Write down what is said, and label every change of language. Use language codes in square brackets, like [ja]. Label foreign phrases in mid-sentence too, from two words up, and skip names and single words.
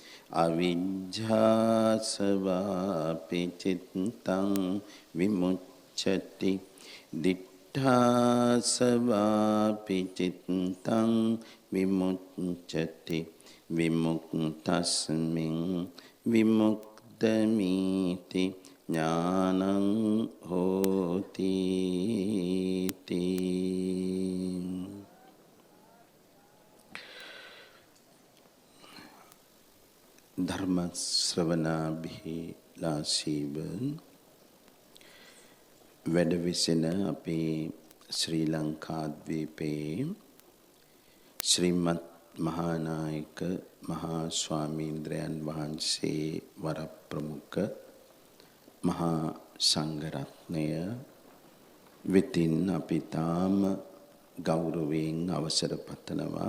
[pi] අවිජ්ජාසවාපි චිත්තං විමුච්ඡති දිඨාසවාපි චිත්තං විමුච්ඡති විමුක්තස්මින් විමුක්තමීති ඥානං හෝති [si] ධර්ම ශ්‍රවණාභිලාෂීව වැඩවිසෙන අපේ ශ්‍රී ලංකාද්වීපයේ ශ්‍රීමත් මහානායක මහා ස්වාමීන්ද්‍රයන් වහන්සේ වරප්‍රමුඛ මහා සංඝරත්නය වෙතින් අපි තාම ගෞරවයෙන් අවසර පතනවා.